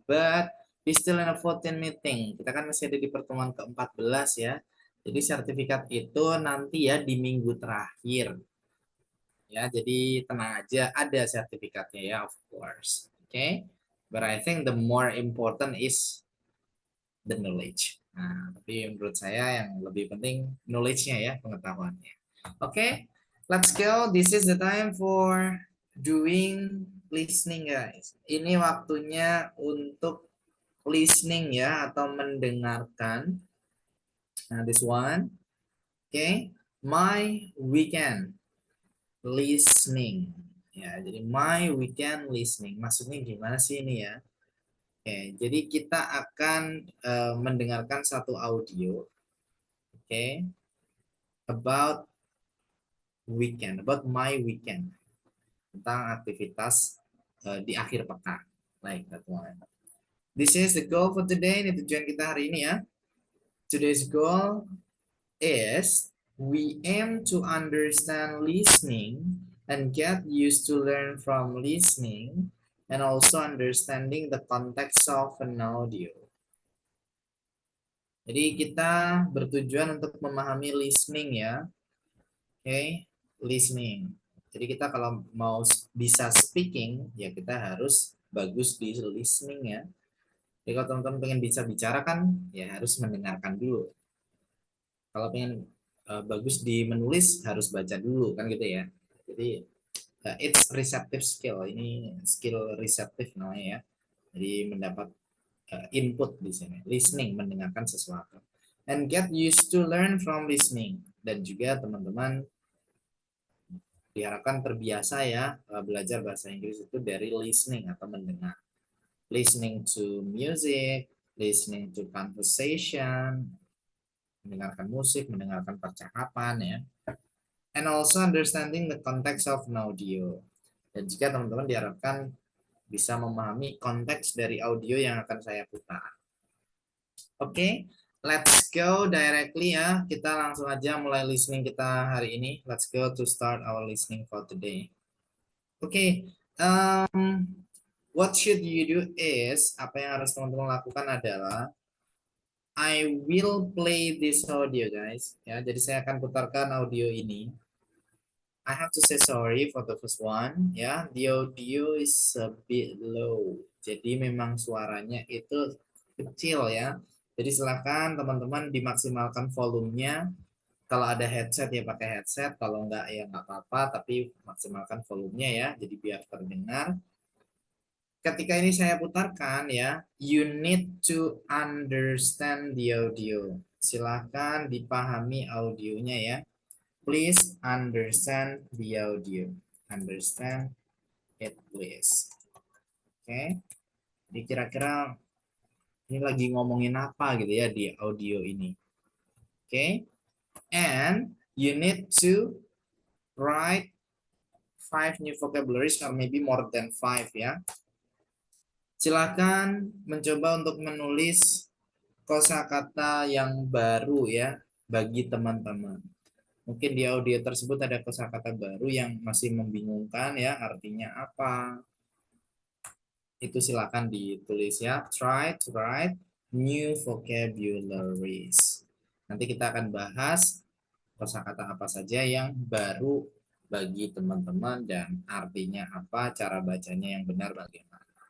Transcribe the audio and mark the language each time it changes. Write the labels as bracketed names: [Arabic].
[English] But we still in a 14 meeting. [Indonesian] Kita kan masih ada di pertemuan ke-14 ya. Jadi sertifikat itu nanti ya di minggu terakhir. Ya, jadi tenang aja, ada sertifikatnya ya, [English] of course. [Indonesian] Oke, okay? [English] But I think the more important is the knowledge. [Indonesian] Nah, tapi menurut saya yang lebih penting knowledge-nya ya, pengetahuannya. [English] Oke, okay? Let's go. This is the time for doing listening, guys. [Indonesian] Ini waktunya untuk listening ya, atau mendengarkan. [English] Nah, this one. Oke, okay? My weekend. [Indonesian] Listening ya jadi [English] my weekend [Indonesian] listening maksudnya gimana sih ini ya. Oke jadi kita akan mendengarkan satu audio oke [English] about weekend about my weekend [Indonesian] tentang aktivitas di akhir pekan [English] like that one. This is the goal for today. [Indonesian] Ini tujuan kita hari ini ya. [English] Today's goal is we aim to understand listening and get used to learn from listening and also understanding the context of an audio. [Indonesian] Jadi kita bertujuan untuk memahami listening ya. Oke, okay? Listening. Jadi kita kalau mau bisa speaking ya kita harus bagus di listening ya. Jadi kalau teman-teman pengen bisa bicara kan ya harus mendengarkan dulu. Kalau pengen bagus di menulis harus baca dulu kan gitu ya. Jadi [English] it's receptive skill. [Indonesian] Ini skill receptive namanya ya. Jadi mendapat input di sini. Listening, mendengarkan sesuatu. [English] And get used to learn from listening. [Indonesian] Dan juga teman-teman diharapkan terbiasa ya belajar bahasa Inggris itu dari listening atau mendengar. [English] Listening to music, listening to conversation, [Indonesian] mendengarkan musik, mendengarkan percakapan ya. [English] And also understanding the context of an audio. [Indonesian] Dan jika teman-teman diharapkan bisa memahami konteks dari audio yang akan saya putar. Oke, [English] let's go directly [Indonesian] ya. Kita langsung aja mulai listening kita hari ini. [English] Let's go to start our listening for today. Oke, what should you do is, [Indonesian] apa yang harus teman-teman lakukan adalah [English] I will play this audio guys. [Indonesian] Ya, jadi saya akan putarkan audio ini. [English] I have to say sorry for the first one. Ya, the audio is a bit low. [Indonesian] Jadi memang suaranya itu kecil ya. Jadi silakan teman-teman dimaksimalkan volumenya. Kalau ada headset ya pakai headset. Kalau enggak ya enggak apa-apa. Tapi maksimalkan volumenya ya. Jadi biar terdengar. Ketika ini saya putarkan ya, [English] you need to understand the audio. [Indonesian] Silakan dipahami audionya ya. [English] Please understand the audio. Understand it please. Oke. [Indonesian] Jadi kira-kira ini lagi ngomongin apa gitu ya di audio ini. Oke. [English] And you need to write 5 new vocabularies or maybe more than 5 ya. [Indonesian] Silakan mencoba untuk menulis kosakata yang baru ya bagi teman-teman. Mungkin di audio tersebut ada kosakata baru yang masih membingungkan ya, artinya apa? Itu silakan ditulis ya. [English] Try to write new vocabularies. [Indonesian] Nanti kita akan bahas kosakata apa saja yang baru bagi teman-teman dan artinya apa, cara bacanya yang benar bagaimana.